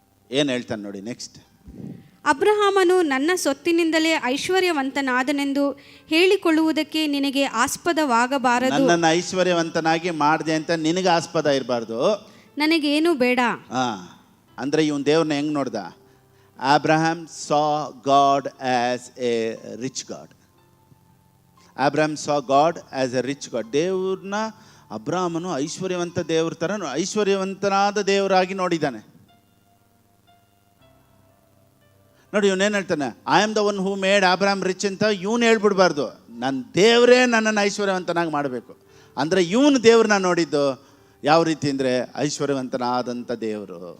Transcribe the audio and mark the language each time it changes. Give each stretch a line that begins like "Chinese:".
Kannada: ಏನು ಹೇಳ್ತಾನೆ ನೋಡಿ ನೆಕ್ಸ್ಟ್. ಅಬ್ರಹಾಮನು ನನ್ನ ಸೊತ್ತಿನಿಂದಲೇ ಐಶ್ವರ್ಯವಂತನಾದನೆಂದು ಹೇಳಿಕೊಳ್ಳುವುದಕ್ಕೆ ನಿನಗೆ ಆಸ್ಪದವಾಗಬಾರದು. ನನ್ನನ್ನು ಐಶ್ವರ್ಯವಂತನಾಗಿ ಮಾಡಿದೆ ಅಂತ ನಿನಗೆ ಆಸ್ಪದ ಇರಬಾರ್ದು. ನನಗೇನು ಬೇಡ. ಅಂದರೆ ಇವನು ದೇವ್ರನ್ನ ಹೆಂಗೆ ನೋಡ್ದ?
English: Abraham saw God as a rich God. Abraham saw God as a rich God.
Kannada: ದೇವ್ರನ್ನ ಅಬ್ರಹಾಮನು ಐಶ್ವರ್ಯವಂತ ದೇವ್ರ ಥರ ಐಶ್ವರ್ಯವಂತನಾದ ದೇವರಾಗಿ ನೋಡಿದ್ದಾನೆ. ನೋಡಿ, ಇವನೇನು ಹೇಳ್ತಾನೆ?
English: I am the one who made Abraham rich
Kannada: ಅಂತ ಇವನು ಹೇಳ್ಬಿಡ್ಬಾರ್ದು. ನನ್ನ ದೇವರೇ ನನ್ನನ್ನು ಐಶ್ವರ್ಯವಂತನಾಗಿ ಮಾಡಬೇಕು. ಅಂದರೆ ಇವನು ದೇವ್ರನ್ನ ನೋಡಿದ್ದು ಯಾವ ರೀತಿ ಅಂದರೆ ಐಶ್ವರ್ಯವಂತನಾದಂಥ ದೇವರು.